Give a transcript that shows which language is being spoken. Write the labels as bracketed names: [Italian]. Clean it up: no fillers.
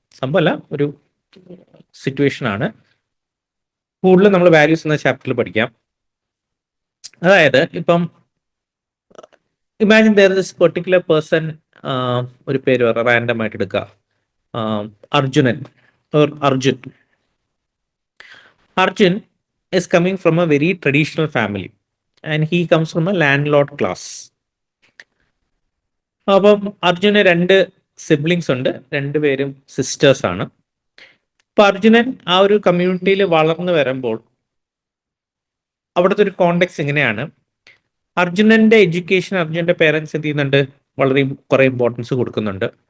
[Malayalam] സംഭവമല്ല, ഒരു സിറ്റുവേഷൻ ആണ്. കൂടുതലും നമ്മൾ വാല്യൂസ് എന്ന ചാപ്റ്ററിൽ പഠിക്കാം. അതായത് ഇപ്പം [English] imagine there this particular person, [Malayalam] ഒരു പേര് പറയാം, റാൻഡം ആയിട്ട് എടുക്കുക, Arjunan or Arjun. [English] Arjun is coming from a very traditional family and he comes from a landlord class. [Malayalam] അപ്പം അർജുന് 2 സിബ്ലിങ്സ് ഉണ്ട്, 2 പേരും സിസ്റ്റേഴ്സ് ആണ്. അപ്പൊ അർജുനൻ ആ ഒരു കമ്മ്യൂണിറ്റിയിൽ വളർന്നു വരുമ്പോൾ അവിടുത്തെ ഒരു കോണ്ടെക്സ്റ്റ് എങ്ങനെയാണ്, അർജുനന്റെ എഡ്യൂക്കേഷൻ അർജുനന്റെ പേരൻസ് എന്ത് ചെയ്യുന്നുണ്ട്, വളരെ കുറെ ഇമ്പോർട്ടൻസ് കൊടുക്കുന്നുണ്ട്.